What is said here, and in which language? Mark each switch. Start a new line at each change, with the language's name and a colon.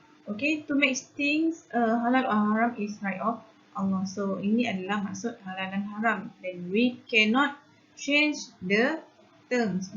English: Okay, to make things halal or haram is right of Allah.
Malay: So ini adalah maksud halal dan haram.
English: Then we cannot change the terms.